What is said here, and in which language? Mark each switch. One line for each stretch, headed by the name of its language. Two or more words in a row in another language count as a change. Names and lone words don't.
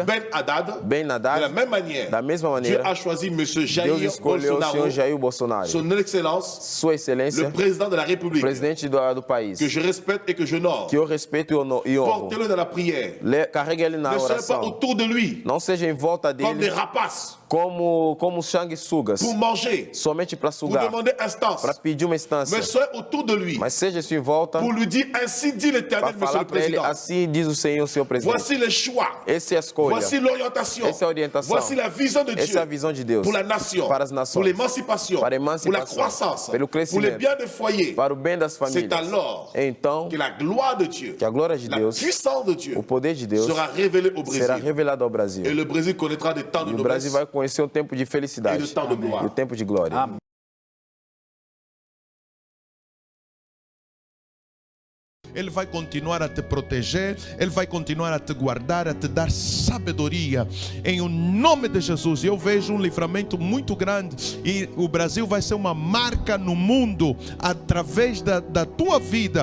French: Ben Haddad, Ben de la Haddad, même manière,
Portuguese: da mesma
French: Dieu
Portuguese: maneira,
French: a choisi M.
Portuguese: Deus Jair escolheu o Bolsonaro, senhor Jair Bolsonaro,
French: son excellence,
Portuguese: Sua Excelência,
French: le président de la République,
Portuguese: presidente do país,
French: que je respecte et que j'honore.
Portuguese: que eu respeito e honro.
French: Portez-le dans la prière.
Portuguese: Carregue ele na
French: Ne soyez pas
Portuguese: oração.
French: autour de lui
Portuguese: Não seja em volta
French: comme des
Portuguese: dele
French: rapaces
Portuguese: como sanguessugas,
French: pour manger,
Portuguese: somente para
French: pour
Portuguese: sugar,
French: demander instance.
Portuguese: para pedir uma
French: Mais
Portuguese: instância.
French: soyez autour de lui
Portuguese: Mas seja isso em volta
French: pour lui dire ainsi dit
Portuguese: para
French: l'Éternel, monsieur
Portuguese: falar
French: le
Portuguese: para ele,
French: président.
Portuguese: assim diz o Senhor presidente.
French: Voici les choix.
Portuguese: Essa é a escolha.
French: Voici l'orientation.
Portuguese: Essa é a orientação.
French: Voici la vision de
Portuguese: Essa é
French: Dieu
Portuguese: a visão de Deus
French: pour la nation,
Portuguese: para as nações,
French: pour l'émancipation,
Portuguese: para a
French: pour la
Portuguese: emancipação,
French: croissance,
Portuguese: pelo
French: pour le
Portuguese: crescimento,
French: bien des foyers.
Portuguese: para o bem das
French: C'est
Portuguese: famílias.
French: alors
Portuguese: Então,
French: que la gloire de Dieu,
Portuguese: que a glória de
French: la
Portuguese: Deus,
French: puissance de Dieu
Portuguese: o poder de Deus
French: sera révélée au
Portuguese: será
French: Brésil.
Portuguese: revelado ao Brasil.
French: Et le Brésil connaîtra des temps de
Portuguese: E o
French: noblesse
Portuguese: Brasil vai conhecer um tempo de
French: et
Portuguese: felicidade
French: de temps de
Portuguese: e
French: gloire.
Portuguese: o tempo de glória. Ele vai continuar a te proteger, Ele vai continuar a te guardar, a te dar sabedoria. Em o nome de Jesus, eu vejo um livramento muito grande e o Brasil vai ser uma marca no mundo através da tua vida.